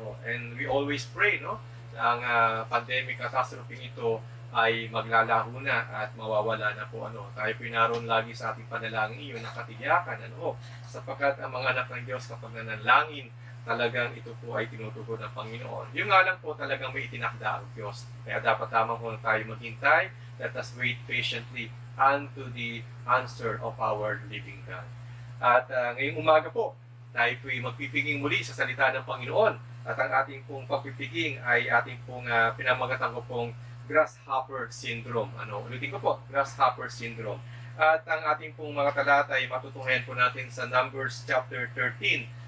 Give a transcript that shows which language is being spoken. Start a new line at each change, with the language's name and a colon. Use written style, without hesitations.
English: And we always pray,
Filipino: ang pandemic catastrophe ito ay maglalaho na at mawawala na po. Tayo po naroon lagi sa ating panalangin, yung nakatiyakan, sapagkat ang mga anak ng Diyos kapag nanalangin, talagang ito po ay tinutugon ng Panginoon. Yung nga lang po talagang may itinakda ang Diyos. Kaya dapat lamang po tayo maghintay.
English: Let us wait patiently unto the answer of our living God.
Filipino: At ngayong umaga po, tayo po ay magpipiging muli sa salita ng Panginoon. At ang ating pong pagpipiging ay ating pong pinamagatan ko pong grasshopper syndrome. Ulitin ko po, grasshopper syndrome. At ang ating pong mga talata ay matutunghayan po natin sa Numbers chapter 13,